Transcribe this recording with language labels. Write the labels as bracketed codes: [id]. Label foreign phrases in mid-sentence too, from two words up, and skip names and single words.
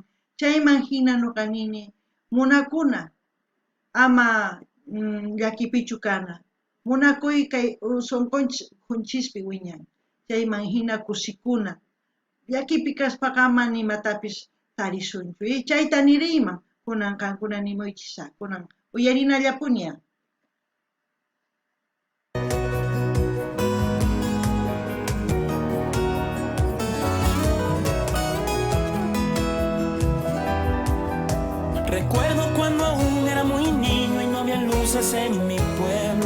[qu] Chayman hina nuqa nini munakuna ama llakipichu kana. Munakuy kay sunqunchis wiñan. Chayman hina kusikuna. Llakipi kaspaqa ama nimatapis tarisunchu. Y chayta niriyman kunan qankuna nimuychisa, kunan uyarinallapuña. [es] Recuerdo cuando aún era muy niño y no había luces en mi pueblo.